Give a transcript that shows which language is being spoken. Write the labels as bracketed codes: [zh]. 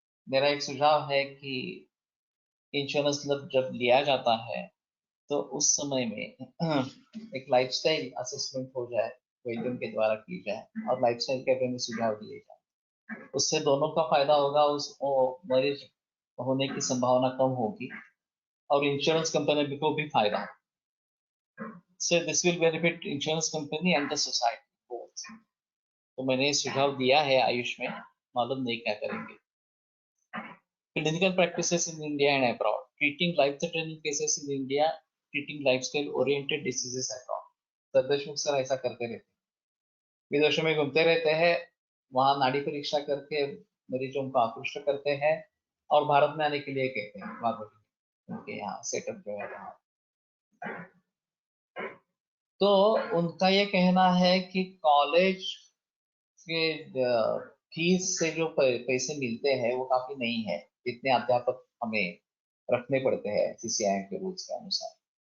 [hi] मेरा एक सुझाव है कि इंश्योरेंस जब लिया जाता है तो उस समय में एक लाइफस्टाइल असेसमेंट हो जाए, वैद्यों के द्वारा की जाए, और लाइफस्टाइल के बारे में सुझाव दिए जाए। उससे दोनों का फायदा होगा, उस मरीज होने की संभावना कम होगी, और इंश्योरेंस कंपनी को भी फायदा होगा। [en] So this will benefit insurance company and the society both. [hi] तो मैंने सुझाव दिया है आयुष में, मालूम नहीं क्या करेंगे। [en] Clinical practices in India and abroad, treating life-threatening cases in India, treating lifestyle-oriented diseases abroad. [hi] सददेशमुख sir ऐसा करते रहते हैं, विदेशों में घूमते रहते हैं, वहाँ नाड़ी परीक्षा करके मरीजों को आकृष्ट करते हैं, और भारत में आने के लिए कहते हैं, उनके यहाँ सेटअप जो है वहाँ। तो उनका ये कहना है कि कॉलेज के फीस से जो पैसे मिलते हैं वो काफी नहीं है, इतने अध्यापक हमें रखने पड़ते हैं सीसीआई के रूल्स के अनुसार।